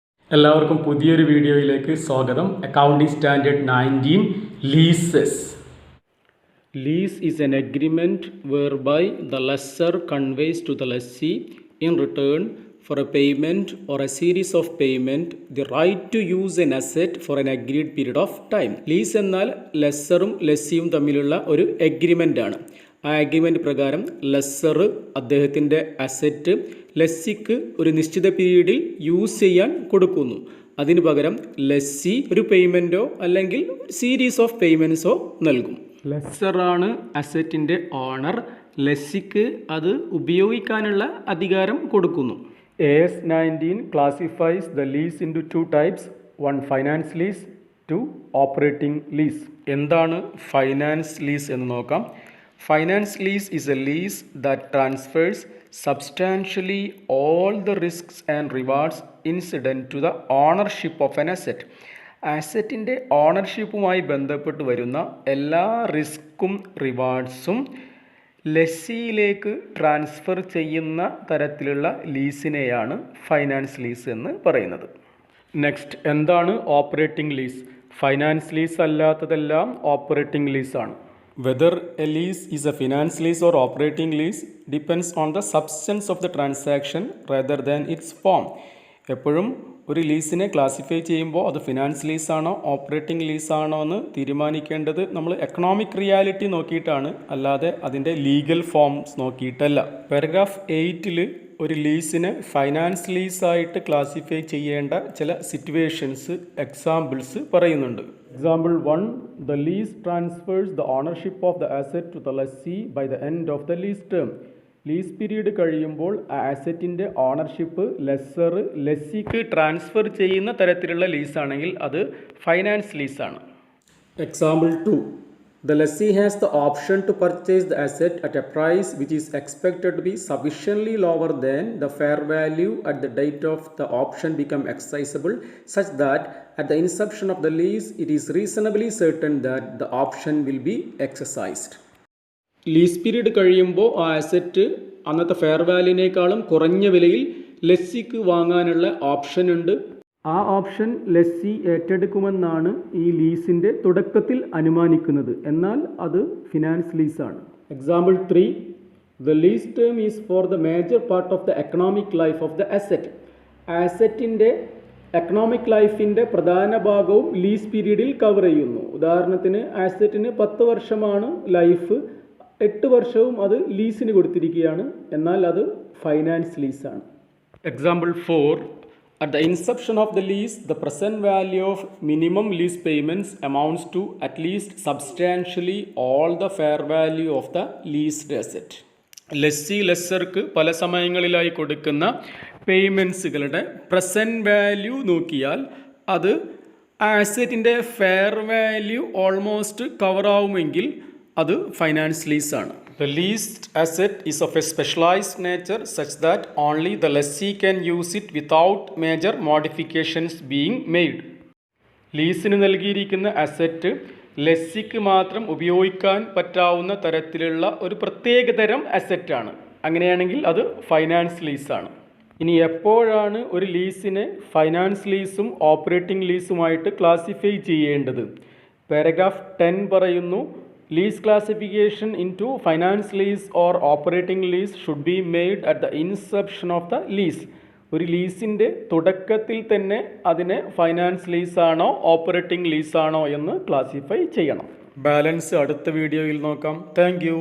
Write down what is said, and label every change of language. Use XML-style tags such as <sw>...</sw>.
<ml>എല്ലാവർക്കും പുതിയൊരു വീഡിയോയിലേക്ക് സ്വാഗതം. Accounting standard 19 leases.</ml> <en>Lease is an agreement whereby the lessor conveys to the lessee in return for a payment or a series of payment the right to use an asset for an agreed period of time.</en> <ml>Lease എന്നാൽ ലെസ്സറും ലെസ്സിയും തമ്മിലുള്ള ഒരു agreement ആണ്. ആ agreement പ്രകാരം lesser അദ്ദേഹത്തിൻ്റെ asset ലെസ്സിക്ക് ഒരു നിശ്ചിത പീരീഡിൽ യൂസ് ചെയ്യാൻ കൊടുക്കുന്നു. അതിനു പകരം ലെസ്സി ഒരു പേയ്മെൻറ്റോ അല്ലെങ്കിൽ സീരീസ് ഓഫ് പേയ്മെൻറ്റ്സോ നൽകും. ലെസ്സറാണ് അസറ്റിൻ്റെ ഓണർ, ലെസ്സിക്ക് അത് ഉപയോഗിക്കാനുള്ള അധികാരം കൊടുക്കുന്നു.</ml> <en>AS 19 classifies the lease into two types, one finance lease, two operating lease.</en> <ml>എന്താണ് ഫൈനാൻസ് ലീസ് എന്ന് നോക്കാം.</ml> <en>Finance lease is a lease that transfers substantially all the risks and rewards incident to the ownership of an asset.</en> <ml>അസറ്റിൻ്റെ ഓണർഷിപ്പുമായി ബന്ധപ്പെട്ട് വരുന്ന എല്ലാ റിസ്ക്കും റിവാർഡ്സും ലെസ്സിയിലേക്ക് transfer ചെയ്യുന്ന തരത്തിലുള്ള ലീസിനെയാണ് finance lease എന്ന് പറയുന്നത്. നെക്സ്റ്റ്, എന്താണ് operating lease? Finance lease അല്ലാത്തതെല്ലാം operating ലീസാണ്.</ml> <en>Whether a lease is a finance lease or operating lease depends on the substance of the transaction rather than its form.</en> <ml>എപ്പോഴും ഒരു ലീസിനെ ക്ലാസിഫൈ ചെയ്യുമ്പോൾ അത് finance ലീസാണോ operating ലീസാണോ എന്ന് തീരുമാനിക്കേണ്ടത് നമ്മൾ എക്കണോമിക് റിയാലിറ്റി നോക്കിയിട്ടാണ്, അല്ലാതെ അതിൻ്റെ ലീഗൽ ഫോംസ് നോക്കിയിട്ടല്ല. പാരഗ്രാഫ് 8 ഒരു ലീസിനെ ഫൈനാൻസ് ലീസായിട്ട് ക്ലാസിഫൈ ചെയ്യേണ്ട ചില സിറ്റുവേഷൻസ്, എക്സാമ്പിൾസ് പറയുന്നുണ്ട്.</ml> <en>Example 1. The lease transfers the ownership of the asset to the lessee by the end of the lease term.</en> <ml>Lease period കഴിയുമ്പോൾ ആ അസറ്റിൻ്റെ ഓണർഷിപ്പ് ലെസ്സിക്ക് ട്രാൻസ്ഫർ ചെയ്യുന്ന തരത്തിലുള്ള ലീസാണെങ്കിൽ അത് finance ലീസാണ്. Example 2.</ml> <en>The lessee has the option to purchase the asset at a price which is expected to be sufficiently lower than the fair value at the date of the option become exercisable, such that at the inception of the lease it is reasonably certain that the option will be exercised.</en> <ml>Lease period കഴിയുമ്പോൾ ആ asset അന്നത്തെ fair വാല്യൂവിനേക്കാളും കുറഞ്ഞ വിലയിൽ ലെസ്സിക്ക് വാങ്ങാനുള്ള option ഉണ്ട്. ആ option lessee ഏറ്റെടുക്കുമെന്നാണ് ഈ ലീസിൻ്റെ തുടക്കത്തിൽ അനുമാനിക്കുന്നത്. എന്നാൽ അത് finance ലീസാണ്. Example 3.</ml> <en>The lease term is for the major part of the economic life of the asset.</en> <ml>അസറ്റിൻ്റെ economic ലൈഫിൻ്റെ പ്രധാന ഭാഗവും ലീസ് പീരീഡിൽ കവർ ചെയ്യുന്നു. ഉദാഹരണത്തിന് അസറ്റിന് 10 വർഷമാണ് ലൈഫ്, 8 വർഷവും അത് ലീസിന് കൊടുത്തിരിക്കുകയാണ്, എന്നാൽ അത് finance ലീസാണ്. Example 4.</ml> <en>At the inception of the lease, the present value of minimum lease payments amounts to at least substantially all the fair value of the leased asset.</en> <ml>Lessee ലെസ്സർക്ക് പല സമയങ്ങളിലായി കൊടുക്കുന്ന പേയ്മെൻറ്റ്സുകളുടെ പ്രസൻറ്റ് വാല്യൂ നോക്കിയാൽ അത് ആ അസറ്റിൻ്റെ fair value almost cover ആവുമെങ്കിൽ അത് finance ലീസാണ്.</ml> <en>The leased asset is of a specialized nature such that only the lessee can use it without major modifications being made.</en> <ml>ലീസിന് നൽകിയിരിക്കുന്ന asset ലെസ്സിക്ക് മാത്രം ഉപയോഗിക്കാൻ പറ്റാവുന്ന തരത്തിലുള്ള ഒരു പ്രത്യേകതരം അസറ്റാണ്. അങ്ങനെയാണെങ്കിൽ അത് ഫൈനാൻസ് ലീസാണ്. ഇനി എപ്പോഴാണ് ഒരു ലീസിനെ ഫൈനാൻസ് ലീസും ഓപ്പറേറ്റിംഗ് ലീസുമായിട്ട് ക്ലാസിഫൈ ചെയ്യേണ്ടത്? പാരഗ്രാഫ് 10 പറയുന്നു,</ml> <en>Lease classification into finance lease or operating lease should be made at the inception of the lease.</en> <ml>ഒരു ലീസിൻ്റെ തുടക്കത്തിൽ തന്നെ അതിനെ ഫൈനാൻസ് ലീസാണോ ഓപ്പറേറ്റിംഗ് ലീസാണോ എന്ന് ക്ലാസിഫൈ ചെയ്യണം. ബാലൻസ് അടുത്ത വീഡിയോയിൽ നോക്കാം. താങ്ക്</ml>